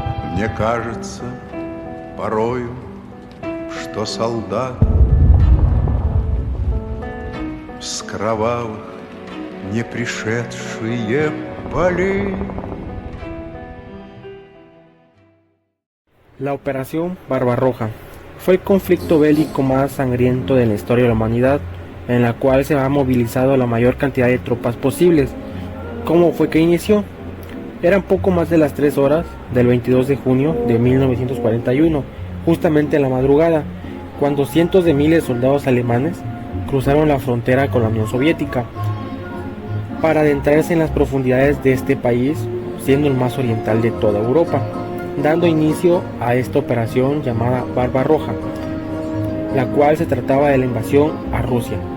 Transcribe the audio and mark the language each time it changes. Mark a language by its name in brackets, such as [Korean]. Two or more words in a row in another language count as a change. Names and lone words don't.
[Russian] Мне кажется порою, что солдат с кровавых не пришедшие полей. [Spanish] La Operación Barbarroja fue el conflicto bélico más sangriento de la historia de la humanidad, en la cual se ha movilizado la mayor cantidad de tropas posibles. ¿Cómo fue que inició? Eran poco más de las 3 horas del 22 de junio de 1941, justamente en la madrugada, cuando cientos de miles de soldados alemanes cruzaron la frontera con la Unión Soviética para adentrarse en las profundidades de este país, siendo el más oriental de toda Europa, dando inicio a esta operación llamada Barbarroja, la cual se trataba de la invasión a Rusia.